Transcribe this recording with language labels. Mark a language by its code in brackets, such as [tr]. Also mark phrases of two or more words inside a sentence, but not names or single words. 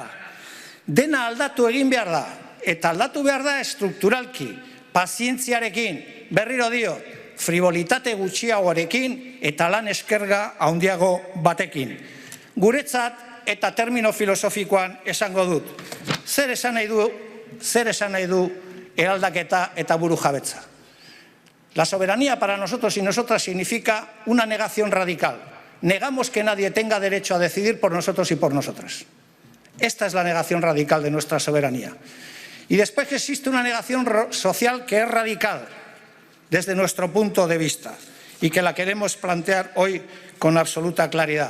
[eu] Dena aldatu egin behar da. Eta aldatu behar da estrukturalki, pazientziarekin, berriro dio, frivolitate gutxiagoarekin eta lan eskerga handiago batekin. Guretzat eta termino filosofikoan esango dut. Zer esan nahi du eraldaketa eta burujabetza? [es] La soberanía para nosotros y nosotras significa una negación radical. Negamos que nadie tenga derecho a decidir por nosotros y por nosotras. Esta es la negación radical de nuestra soberanía. Y después existe una negación social que es radical desde nuestro punto de vista y que la queremos plantear hoy con absoluta claridad.